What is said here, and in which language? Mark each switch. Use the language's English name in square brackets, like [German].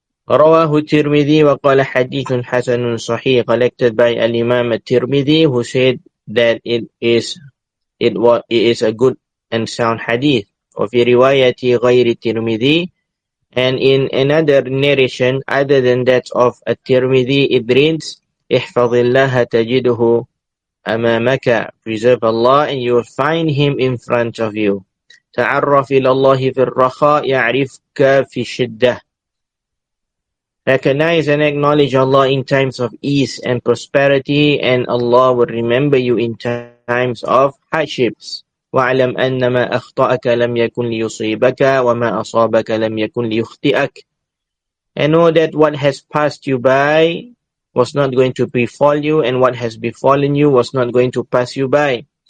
[Arabic] رواه الترمذي وقال حديث حسن صحيح, [English] collected by Al-Imam At-Tirmidhi, who said that it is a good and sound hadith. [Arabic] وفي رواية غير الترمذي, [English] and in another narration other than that of At-Tirmidhi, it reads, [Arabic] احفظ الله تجده أمامك, [English] preserve Allah and you will find Him in front of you. [Arabic] تعرف إلى الله في الرخاء يعرفك في الشدة. [English] Recognize and acknowledge Allah in times of ease and prosperity, and Allah will remember you in times of hardships. [Arabic] وَاعْلَمْ أَنَّ مَا أَخْطَأَكَ لَمْ يَكُنْ لِيُصِيبَكَ وَمَا أَصَابَكَ لَمْ يَكُنْ لِيُخْطِئَكَ. [English] And know that what has passed you by was not going to befall you, and what has befallen you was not going to pass you by.